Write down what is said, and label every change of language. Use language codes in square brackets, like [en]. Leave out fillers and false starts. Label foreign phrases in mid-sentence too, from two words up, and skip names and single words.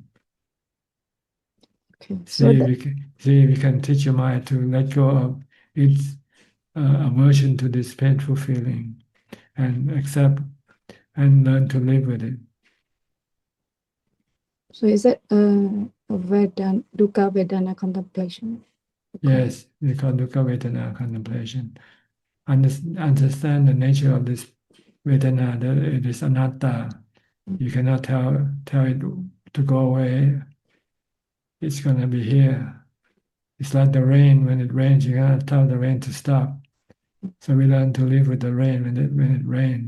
[en] Okay. See if you can teach your mind to let go of its aversion to this painful feeling, and accept and learn to live with it. So is it a [pi] dukkha vedana [en] contemplation? Yes, we call [pi] dukkha vedana [en] contemplation. Understand the nature of this vedana, that it is anatta. You cannot tell it to go away. It's going to be here. It's like the rain. When it rains, you cannot tell the rain to stop. So we learn to live with the rain when it rains.